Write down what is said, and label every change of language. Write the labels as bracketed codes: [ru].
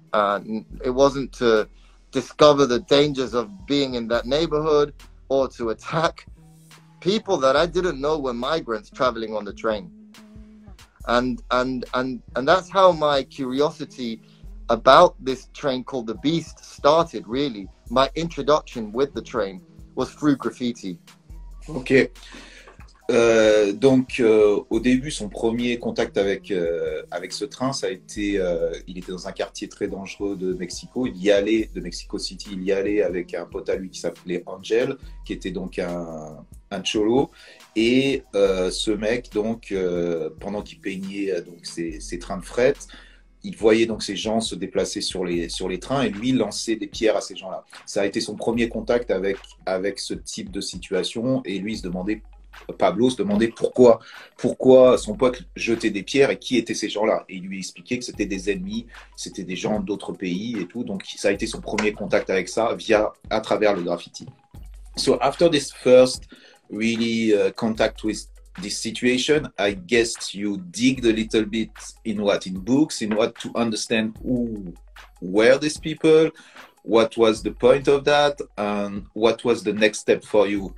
[en] It wasn't to discover the dangers of being in that neighborhood or to attack people that I didn't know were migrants traveling on the train. And that's how my curiosity about this train called the Beast started, really. My introduction with the train was through graffiti. Ok. [fr] Donc, au début, son premier contact avec ce train, ça a été, il était dans un quartier très dangereux de Mexico. Il y allait, de Mexico City, il y allait avec un pote à lui qui s'appelait Angel, qui était donc un cholo. Et ce mec, donc, pendant qu'il peignait donc, ses trains de fret, il voyait donc ces gens se déplacer sur les trains et lui lançait des pierres à ces gens-là. Ça a été son premier contact avec ce type de situation et lui il se demandait Pablo se demandait pourquoi son pote jetait des pierres et qui étaient ces gens-là. Et il lui expliquait que c'était des ennemis, c'était des gens d'autres pays et tout. Donc ça a été son premier contact avec ça à travers le graffiti. [en] So after this first really contact with this situation, I guess you digged a little bit in books, in what to understand who were these people, what was the point of that, and what was the next step for you?